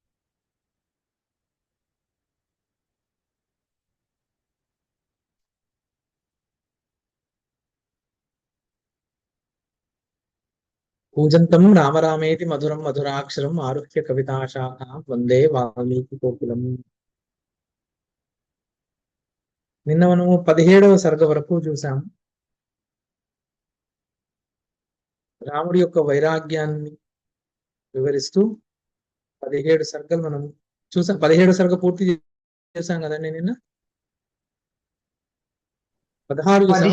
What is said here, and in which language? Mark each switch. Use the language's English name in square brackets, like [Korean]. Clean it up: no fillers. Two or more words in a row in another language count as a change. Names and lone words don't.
[Sanskrit] कूजन्तं राम रामेति मधुरं मधुराक्षरम् आरुह्य कविताशाखां वंदे वाल्मीकि कोकिलम्। [Telugu] నిన్న మనము 17వ సర్గ వరకు చూసాం. రాముడి యొక్క వైరాగ్యాన్ని వివరిస్తూ 17 సర్గలు మనం చూసాం. 17 సర్గ పూర్తి చేసాం కదండి. నిన్న 16 చూసాము.